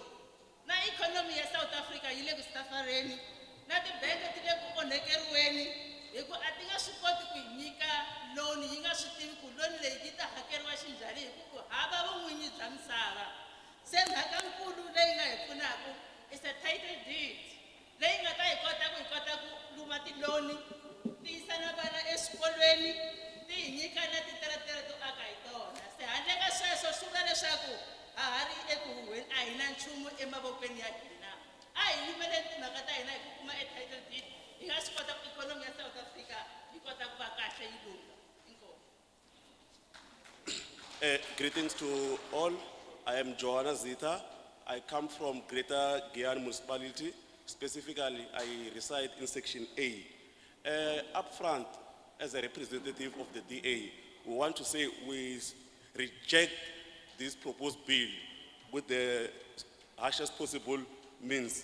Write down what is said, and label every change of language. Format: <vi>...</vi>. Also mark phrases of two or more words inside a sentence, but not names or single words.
<ts>Na ikhonomi ya South Africa yi le ku stafareni, na tibangi ti le ku onhekeriweni hi ku a ti nga swi koti ku yi nyika loan yi nga swi tivi ku loan leyi yi ta hakeriwa xinjhani hi ku hava vun'winyi bya misava. Se mhakankulu leyi nga hi pfunaka</ts> <en>is a title deed</en> <ts>leyi nga ta hi kota ku luma tiloni, ti yisa na vana eswikolweni, ti hi nyika na titeretere to aka hi tona. Se handle ka sweswo swi vula leswaku ha ha ri eku huhweni a hi na nchumu emavokweni ya hina. A hi yimeleni timhaka ta hina hi ku kuma</ts> <en>title deed</en> <ts>hi nga swi kota ku ikhonomi ya South Africa yi kota ku va kahle yi lula. Inkomu.</ts> <en>Greetings to all. I am Johanna Zita. I come from Greater Giyani Municipality. Specifically, I reside in Section A. Up front, as a representative of the DA, we want to say we reject this proposed bill with the harshest possible means.</en>